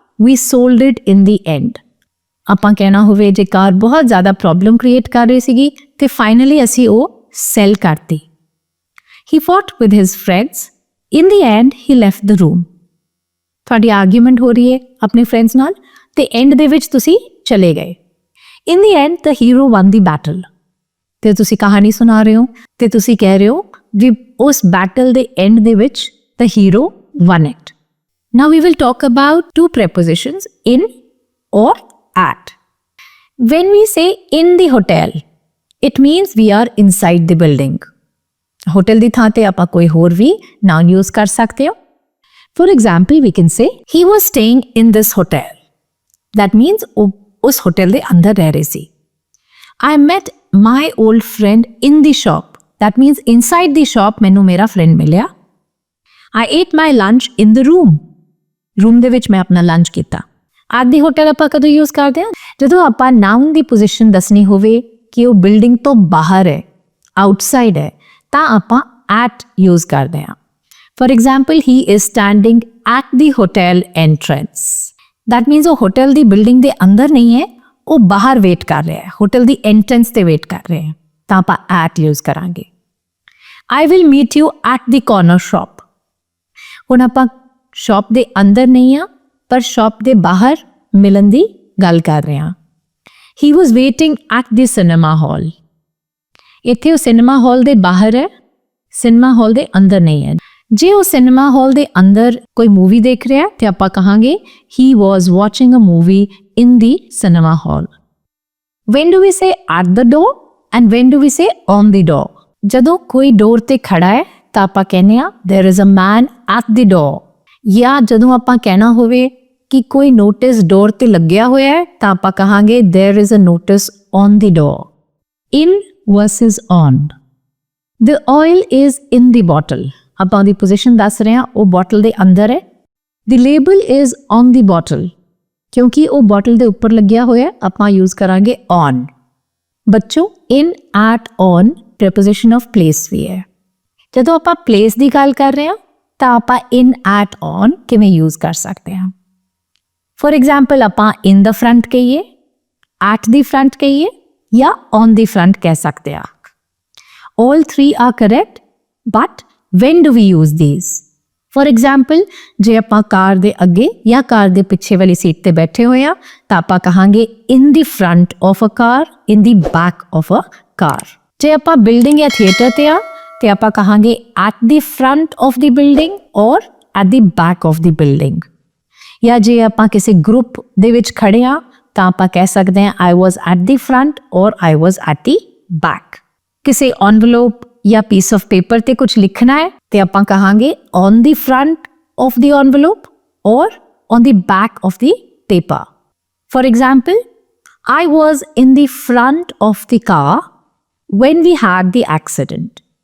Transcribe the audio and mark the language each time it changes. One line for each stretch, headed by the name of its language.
English: We sold it in the end.
Punjabi: ਆਪਾਂ ਕਹਿਣਾ ਹੋਵੇ ਜੇ ਕਾਰ ਬਹੁਤ ਜ਼ਿਆਦਾ ਪ੍ਰੋਬਲਮ ਕ੍ਰੀਏਟ ਕਰ ਰਹੀ ਸੀਗੀ ਤੇ ਫਾਈਨਲੀ ਅਸੀਂ ਉਹ ਸੈਲ ਕਰਤੀ.
English: He fought with his friends. In the end, he left the room.
Punjabi: ਤੁਹਾਡੀ ਆਰਗੂਮੈਂਟ ਹੋ ਰਹੀ ਹੈ ਆਪਣੇ ਫਰੈਂਡਸ ਨਾਲ ਤੇ ਐਂਡ ਦੇ ਵਿੱਚ ਤੁਸੀਂ ਚਲੇ ਗਏ.
English: In the end, the hero won the battle.
Punjabi: ਤੇ ਤੁਸੀਂ ਕਹਾਣੀ ਸੁਣਾ ਰਹੇ ਹੋ ਤੇ ਤੁਸੀਂ ਕਹਿ ਰਹੇ ਹੋ ਵੀ ਉਸ ਬੈਟਲ ਦੇ ਐਂਡ ਦੇ ਵਿੱਚ
English: the hero won it. Now we will talk about two prepositions, in or at. When we say in the hotel, it means we are inside the building.
Punjabi: Hotel ਦੀ ਥਾਂ ਤੇ ਆਪਾਂ ਕੋਈ ਹੋਰ ਵੀ noun use ਕਰ ਸਕਦੇ ਹੋ.
English: For example, we can say he was staying in this hotel. That means
Punjabi: ਉਸ hotel ਦੇ ਅੰਦਰ ਰਹਿ ਰਹੇ ਸੀ.
English: I met my old friend in the shop. That means inside the shop
Punjabi: ਮੈਨੂੰ ਮੇਰਾ friend ਮਿਲਿਆ.
English: I ate my lunch in the room.
Punjabi: Room ਦੇ ਵਿੱਚ ਮੈਂ ਆਪਣਾ lunch ਕੀਤਾ.
English: At the hotel
Punjabi: ਆਪਾਂ ਕਦੋਂ use ਕਰਦੇ ਹਾਂ? ਜਦੋਂ ਆਪਾਂ noun ਦੀ position ਦੱਸਣੀ ਹੋਵੇ ਕਿ ਉਹ building ਤੋਂ ਬਾਹਰ ਹੈ, outside ਹੈ, ਤਾਂ ਆਪਾਂ at use ਕਰਦੇ ਹਾਂ.
English: For example, he is standing at the hotel entrance. That means
Punjabi: ਉਹ hotel ਦੀ building ਦੇ ਅੰਦਰ ਨਹੀਂ ਹੈ, ਉਹ ਬਾਹਰ ਵੇਟ ਕਰ ਰਿਹਾ ਹੈ, hotel ਦੀ entrance ਤੇ ਵੇਟ ਕਰ ਰਿਹਾ ਹੈ, ਤਾਂ ਆਪਾਂ at use ਕਰਾਂਗੇ.
English: I will meet you at the corner shop.
Punjabi: ਹੁਣ ਆਪਾਂ ਸ਼ਾਪ ਦੇ ਅੰਦਰ ਨਹੀਂ ਆ ਪਰ ਸ਼ਾਪ ਦੇ ਬਾਹਰ ਮਿਲਣ ਦੀ ਗੱਲ ਕਰ ਰਹੇ ਹਾਂ.
English: He was waiting at the cinema hall.
Punjabi: ਇੱਥੇ ਉਹ ਸਿਨੇਮਾ ਹਾਲ ਦੇ ਬਾਹਰ ਹੈ, ਸਿਨੇਮਾ ਹਾਲ ਦੇ ਅੰਦਰ ਨਹੀਂ ਹੈ. ਜੇ ਉਹ ਸਿਨੇਮਾ ਹਾਲ ਦੇ ਅੰਦਰ ਕੋਈ ਮੂਵੀ ਦੇਖ ਰਿਹਾ ਤੇ ਆਪਾਂ ਕਹਾਂਗੇ
English: he was watching a movie in the cinema hall. When do we say at the door and when do we say on the door?
Punjabi: ਜਦੋਂ ਕੋਈ ਡੋਰ ਤੇ ਖੜਾ ਹੈ ਤਾਂ ਆਪਾਂ ਕਹਿੰਦੇ ਆ
English: there is a man at the door.
Punjabi: ਜਾਂ ਜਦੋਂ ਆਪਾਂ ਕਹਿਣਾ ਹੋਵੇ ਕਿ ਕੋਈ ਨੋਟਿਸ ਡੋਰ ਤੇ ਲੱਗਿਆ ਹੋਇਆ ਹੈ ਤਾਂ ਆਪਾਂ ਕਹਾਂਗੇ
English: there is a notice on the door. In versus on. The oil is in the bottle.
Punjabi: ਆਪਾਂ ਉਹਦੀ ਪੋਜੀਸ਼ਨ ਦੱਸ ਰਹੇ ਹਾਂ, ਉਹ ਬੋਟਲ ਦੇ ਅੰਦਰ ਹੈ.
English: The label is on the bottle.
Punjabi: ਕਿਉਂਕਿ ਉਹ ਬੋਟਲ ਦੇ ਉੱਪਰ ਲੱਗਿਆ ਹੋਇਆ ਆਪਾਂ ਯੂਜ਼ ਕਰਾਂਗੇ on. ਬੱਚੋ in, at, on preposition of place ਵੀ ਹੈ. ਜਦੋਂ ਆਪਾਂ place ਦੀ ਗੱਲ ਕਰ ਰਹੇ ਹਾਂ ਤਾਂ ਆਪਾਂ in, at, on ਕਿਵੇਂ ਯੂਜ਼ ਕਰ ਸਕਦੇ ਹਾਂ?
English: For example, ਆਪਾਂ in the front ਕਹੀਏ, at the front ਕਹੀਏ ਜਾਂ on the front
Punjabi: ਕਹਿ ਸਕਦੇ ਹਾਂ.
English: All three are correct, but when do we use these?
Punjabi: For example, ਜੇ ਆਪਾਂ ਕਾਰ ਦੇ ਅੱਗੇ ਜਾਂ ਕਾਰ ਦੇ ਪਿੱਛੇ ਵਾਲੀ ਸੀਟ ਤੇ ਬੈਠੇ ਹੋਏ ਆ ਤਾਂ ਆਪਾਂ ਕਹਾਂਗੇ
English: in the front of a car, in the back of a car.
Punjabi: ਜੇ ਆਪਾਂ ਬਿਲਡਿੰਗ ਜਾਂ ਥੀਏਟਰ ਤੇ ਆ ਤੇ ਆਪਾਂ ਕਹਾਂਗੇ
English: at the front of the building or at the back of the building.
Punjabi: ਜਾਂ ਜੇ ਆਪਾਂ ਕਿਸੇ ਗਰੁੱਪ ਦੇ ਵਿੱਚ ਖੜੇ ਆ ਤਾਂ ਆਪਾਂ ਕਹਿ ਸਕਦੇ ਹਾਂ
English: I was at the front or I was at the back. ਕਿਸੇ envelope ਜਾਂ piece of paper
Punjabi: ਤੇ ਕੁਝ ਲਿਖਣਾ ਹੈ ਤੇ ਆਪਾਂ ਕਹਾਂਗੇ
English: on the front of the envelope or on the back of the paper. For example, I was in the front of the car when we had the accident.